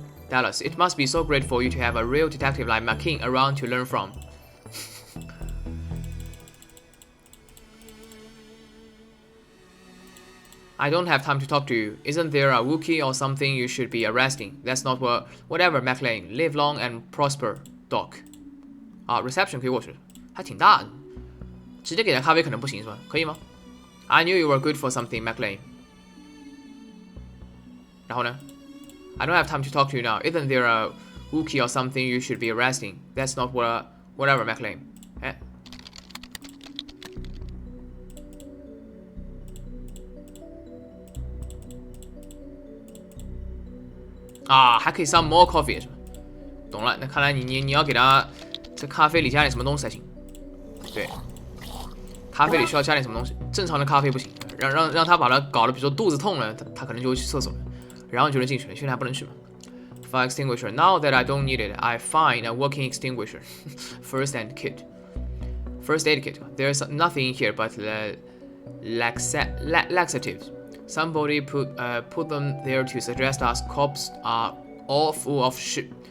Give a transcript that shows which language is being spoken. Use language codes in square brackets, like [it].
[en] Dallas, it must be so great for you to have a real detective like McKean around to learn from. I don't have time to talk to you. Isn't there a Wookiee or something you should be arresting? That's not whatever, McLean. Live long and prosper, Doc. [zh] 啊 ，reception 可以过去，还挺大的。直接给他咖啡可能不行是吧？可以吗 ？ [en] I knew you were good for something, McLean. [zh] 然后呢 ？ [en] I don't have time to talk to you now. Isn't there a Wookiee or something you should be arresting? That's not whatever, McLean. 哎。 [zh] 啊，还可以 [en] some more coffee [zh] 是吧？懂了，那看来你要给他这咖啡里加点什么东西才行。对，咖啡里需要加点什么东西，正常的咖啡不行，让他把他搞得，比如说肚子痛了，他可能就会去厕所了，然后你就能进去了，现在还不能去嘛。 [en] Fire extinguisher. Now that I don't need it, I find a working extinguisher. First aid kit. There's nothing in here but laxatives. Somebody put them there to suggest us cops are all full of shit.